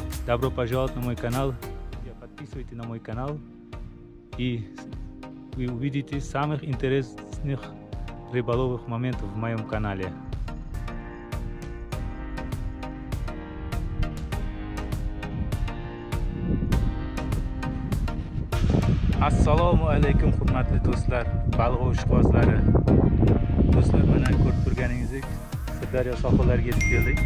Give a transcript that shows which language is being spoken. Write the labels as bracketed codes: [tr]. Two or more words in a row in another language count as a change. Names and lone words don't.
[ru] Добро пожаловать на мой канал. Подписывайтесь на мой канал и вы увидите самых интересных рыболовных моментов в моем канале. [uz] Assalomu alaykum hurmatli do'stlar, baliq oshqozlari. Do'stlar, mana ko'rib turganingizdek Sirdaryo sohillariga yetib keldik.